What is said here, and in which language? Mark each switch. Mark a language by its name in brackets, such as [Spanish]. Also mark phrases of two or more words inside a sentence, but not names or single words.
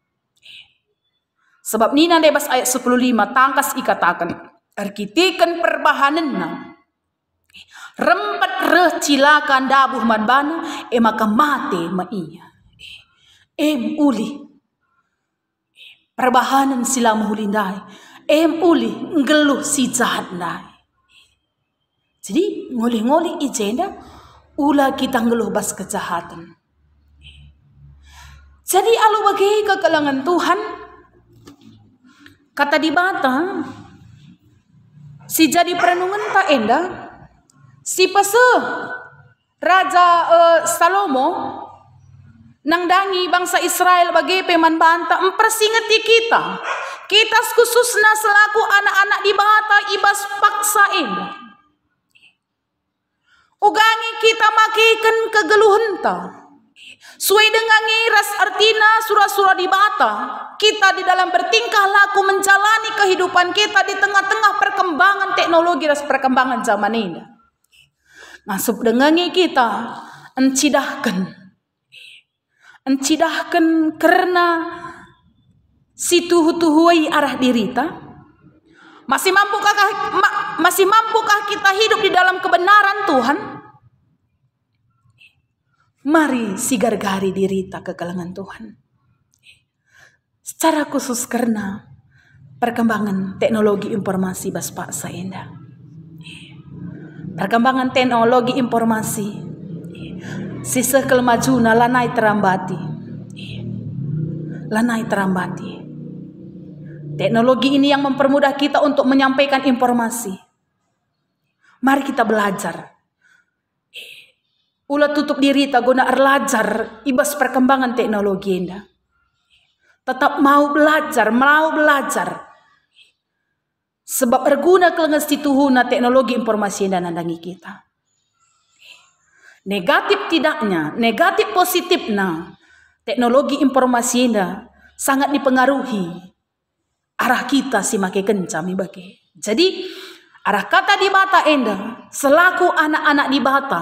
[Batak Karo] Sebab ni nandai bas ayat 15 tangkas ikatakan arkitikan perbahananna rempat reh cilakan dabuh man bana maka mate ma iya uli perbahanan sila mahulindai uli ngeluh si jahat ndai. Jadi ngoli-ngoli ijenda ula kita ngeluh bas kejahatan. Jadi alu bagi ke kalangan Tuhan kata dibata si jadi perenungan tak enda si pase Raja Salomo nang dangi bangsa Israel bagi peman banta mempersingeti kita [Indonesian] khususnya selaku anak-anak [Batak Karo] di bata ibas paksa enda ugangi kita makikan kegeluhenta Suai dengan ras artina surah-surah di bata, [Indonesian] kita di dalam bertingkah laku menjalani kehidupan kita di tengah-tengah perkembangan teknologi dan perkembangan zaman ini. Masuk dengan kita [Batak Karo] encidahkan karena si tuhu-tuhui arah dirita. [Indonesian] Masih mampukah kita hidup di dalam kebenaran Tuhan? [Batak Karo] Mari sigar-gari dirita ke kalangan Tuhan. [Indonesian] Secara khusus karena perkembangan teknologi informasi baspa saenda. Perkembangan teknologi informasi [Batak Karo] sisa kelmajuna lanai terambati. [Indonesian] Teknologi ini yang mempermudah kita untuk menyampaikan informasi. Mari kita belajar. [Batak Karo] Ulah tutup diri tak guna belajar ibas perkembangan teknologi enda. [Indonesian] Tetap mau belajar. [Batak Karo] Sebab berguna kelengas situhuna teknologi informasi enda nandangi kita. [Indonesian] Negatif tidaknya, negatif positifnya, [Batak Karo] teknologi informasi enda [Indonesian] sangat dipengaruhi [Batak Karo] arah kita si make kencami bagi. Jadi arah kata di bata enda selaku anak-anak di bata.